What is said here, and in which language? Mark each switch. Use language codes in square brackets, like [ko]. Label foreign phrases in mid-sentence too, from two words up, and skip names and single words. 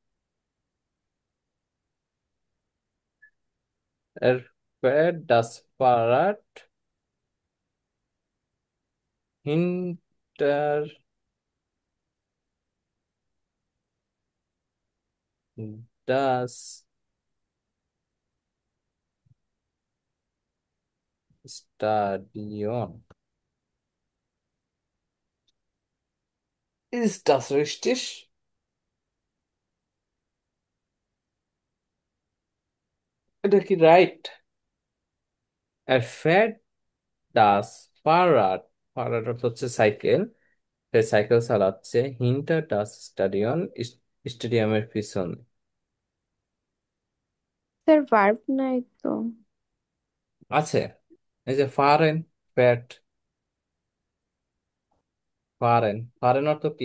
[de] Er fährt das Fahrrad hinter das Stadion. Ist das richtig? [bn] এটা কি রাইট? [de] Er fährt das Fahrrad, [bn] ফারাড অর্থ হচ্ছে সাইকেল, সে সাইকেল চালাচ্ছে [de] hinter das Stadion, [bn] স্টেডিয়ামের পিছনে। স্যার ভার্ব নাই তো। আছে, এই যে ফারেন, ফ্যাট, ফারেন, ফারেন অর্থ কি?